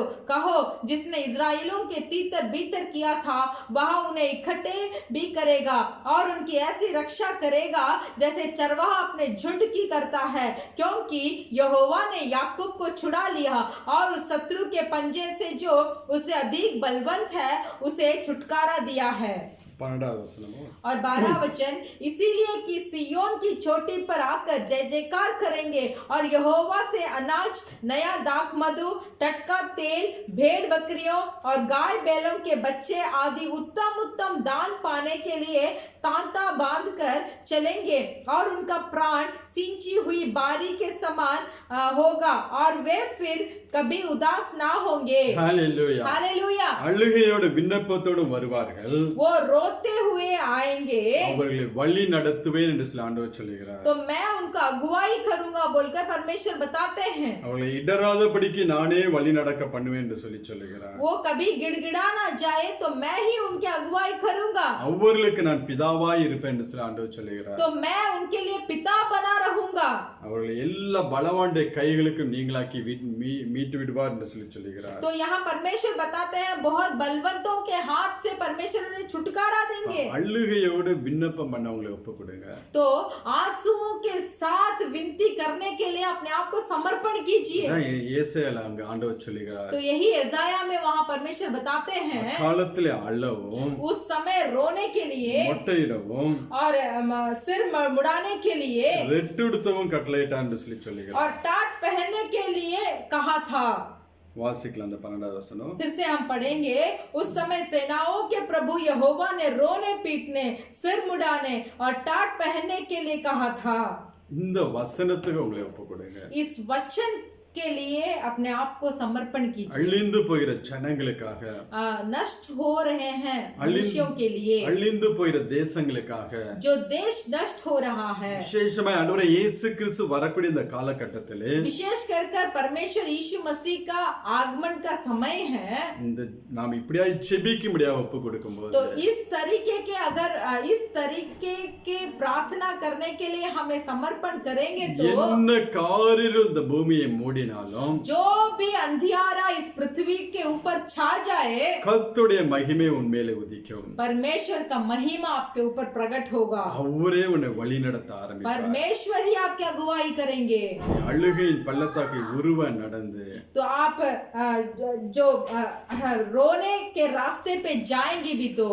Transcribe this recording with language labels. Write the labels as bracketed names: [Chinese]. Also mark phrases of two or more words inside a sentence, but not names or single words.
[Hindi] कहो, जिसने इज़राइलों के तीतर बीतर किया था वह उन्हें इकट्ठे भी करेगा और उनकी ऐसी रक्षा करेगा जैसे चरवाहा अपने झुंड की करता है, क्योंकि यहोवा ने याकूब को छुड़ा लिया और उस शत्रु के पंजे से जो उससे अधिक बलवंत है उसे छुटकारा दिया है. [Tamil] 12வது வசனம். [Hindi] और 12 वचन, इसीलिए कि सिय्योन की चोटी पर आकर जय जयकार करेंगे और यहोवा से अनाज, नया दाख मधु, टटका तेल, भेड़ बकरियों और गाय बैलों के बच्चे आदि उत्तम उत्तम दान पाने के लिए तांता बांधकर चलेंगे और उनका प्राण सिंची हुई बारी के समान होगा और वे फिर कभी उदास ना होंगे. [Tamil] ஹalleluya. [Hindi] हालेलुया. [Tamil] அழுகையோடு விண்ணப்பத்தோடும் வருவார்கள். [Hindi] वो रोते हुए आएंगे [Tamil] அவர்களை வழி நடத்துவேன் என்று சில ஆண்டவர் சொல்லுகிறார். [Hindi] तो मैं उनका अगुवाई करूंगा बोलकर परमेश्वर बताते हैं. [Tamil] அவர்களை இடராதபடிக்கு நானே வழி நடக்க பண்ணுவேன் என்று சொல்லுகிறார். [Hindi] वो कभी गिड़गिड़ा ना जाए तो मैं ही उनकी अगुवाई करूंगा. [Tamil] அவர்களுக்கு நான் பிதாவாய் இருப்பேன் என்று சில ஆண்டவர் சொல்லுகிறார். [Hindi] तो मैं उनके लिए पिता बना रहूंगा. [Tamil] அவர்களை எல்லா பலவானுடைய கைகளுக்கும் நீங்களாக்கி மீட்டு விடுவார் என்று சொல்லுகிறார். [Hindi] तो यहाँ परमेश्वर बताते हैं बहुत बलवंतों के हाथ से परमेश्वर उन्हें छुटकारा देंगे. [Tamil] அழுகையோடு விண்ணப்பம் பண்ண உங்களை ஒப்பு கொடுங்க. [Hindi] तो आंसुओं के साथ विनती करने के लिए अपने आप को समर्पण कीजिए. [Tamil] ஏசாயால அங்க ஆண்டவர் சொல்லுகிறார். [Hindi] तो यही एसाया में वहाँ परमेश्वर बताते हैं [Tamil] காலத்திலே அழவும் [Hindi] उस समय रोने के लिए [Tamil] மொட்டையிடவும் [Hindi] और सिर मुड़ाने के लिए [Tamil] ரெட்டுடுத்தவும் கட்டளையிட்டார் என்று சொல்லுகிறார். [Hindi] और टाट पहनने के लिए कहा था. [Tamil] வாசிக்கலாம் அந்த 12வது வசனம். [Hindi] फिर से हम पढ़ेंगे. उस समय सेनाओं के प्रभु यहोवा ने रोने पीटने, सिर मुड़ाने और टाट पहनने के लिए कहा था. [Tamil] இந்த வசனத்துக்கு உங்களை ஒப்பு கொடுங்க. [Hindi] इस वचन के लिए अपने आप को समर्पण कीजिए. [Tamil] அழிந்து போகிற ஜனங்களுக்காக, [Hindi] नष्ट हो रहे हैं मनुष्यों के लिए, [Tamil] அழிந்து போகிற தேசங்களுக்காக, [Hindi] जो देश नष्ट हो रहा है, [Tamil] விசேஷமாய் ஆண்டவரே இயேசு கிறிஸ்து வரக்கூடிய இந்த காலகட்டத்திலே [Hindi] विशेष कर परमेश्वर यीशु मसीह का आगमन का समय है. [Tamil] இந்த நாம் இப்படியாய் ஜெபிக்கும்படியாக ஒப்பு கொடுக்கும்போது [Hindi] तो इस तरीके के अगर इस तरीके के प्रार्थना करने के लिए हमें समर्पण करेंगे तो [Tamil] என்ன காரியம் இந்த பூமியை மூடினாலும் [Hindi] जो भी अंधियारा इस पृथ्वी के ऊपर छा जाए [Tamil] கர்த்தருடைய மகிமை உன்மேலே உதிக்கும். [Hindi] परमेश्वर का महिमा आपके ऊपर प्रकट होगा. [Tamil] அவரே உன்னை வழி நடத்த ஆரம்பிப்பார். [Hindi] परमेश्वर ही आपकी अगुवाई करेंगे. [Tamil] அழுகையின் பள்ளத்தாக்கை உருவ நடந்து [Hindi] तो आप जो रोने के रास्ते पे जाएंगे भी तो